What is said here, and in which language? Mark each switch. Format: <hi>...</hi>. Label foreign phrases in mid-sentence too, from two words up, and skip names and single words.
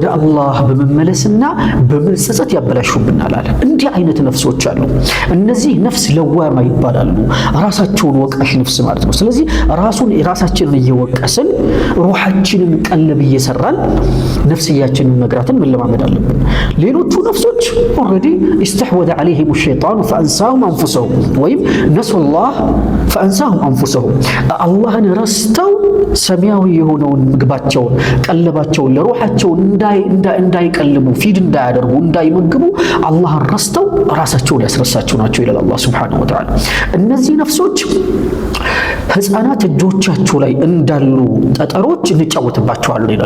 <am>አላህ በመመለስና በመጸጸት ያበላሹብናል አለ። እንዲህ አይነት ነፍሶች አሉ። እነዚህ ነፍስ ለዋማ ይባላሉ። ራሳቸውን ወቃሽ ነፍስ ማለት ነው። ስለዚህ ራሳችንን እየወቀስን ሩሃችንን ቀለብ እየሰራን ነፍስያችንን መግራትን መለማመድ አለብን። ሌሎቹ ነፍሶች ኦልሬዲ</am> <ar>استحوذ عليهم الشيطان فأنساهم أنفسهم</ar> <am>ወይም ነሱላህ</am> <ar>فأنساهم أنفسهم</ar> <am>አላህን ረስተው ሰማያዊ የሆነውን ምግባቸውን ቀለባቸውን ለሩሃቸው እንዳይቀልቡ ፊድ እንዳያደርጉ እንዳይመግቡ አላህን ረስተው ራሳቸውን ያስረሳቸው ናቸው ይላል አላህ</am> <ar>سبحانه وتعالى።</ar> <am>እነዚህ ነፍሶች ህፃናት እጆቻቸው ላይ እንዳሉ ጠጠሮች እንጫወትባቸዋለን ይላል። ለምን?</am>